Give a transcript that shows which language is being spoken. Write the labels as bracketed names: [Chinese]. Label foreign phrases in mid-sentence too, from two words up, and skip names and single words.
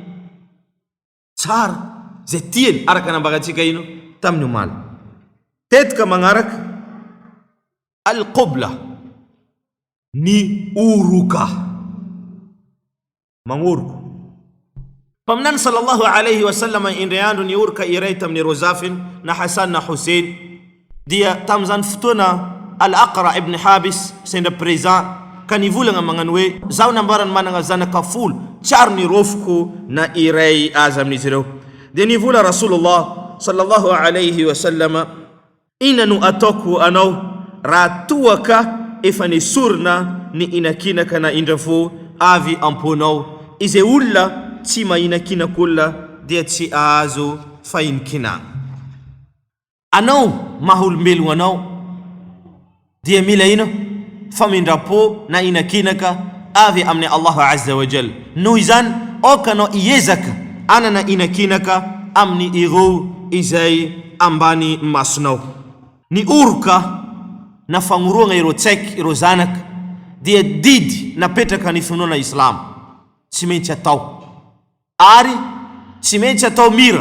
[Malagasy] tsara zay tiany araka nambaratsika ino tamin'ny omaly tetika magnaraka alqobla ny oroka magnoroko paminany [Arabic] صلى الله عليه وسلم [Malagasy] indray andro ny oroka iray tamin'ny rozafiny na Hasan na Hussein dia tamin'izany fotoana al-Aqra ibn Habis sendra présent ka nivolagna magnano hoe zaho nambarany managna zanaka folo tsaro ny rofoko na iray azy amin'izy ireo dia nivola [Arabic] رسول الله صلى الله عليه وسلم [Malagasy] ina no ataoko anao raha toaka efa nisorona ny inakinaka na indrafo avy amponao izay olona tsy mahinakinak'olona dia tsy azo fahinikina anao maholombelogno anao dia mila ino famindrapo na inakinaka avy amin'ny [Arabic] الله عز وجل. [Malagasy] Noho izany okanao iezaka anana inakinaka amin'ny ireo izay ambany masonao. Ny oroka na fagnoroana ireo tsaiky ireo zanaka dia didy napetraka ny finoana Islam, tsy maintsy atao ary tsy maintsy atao mira.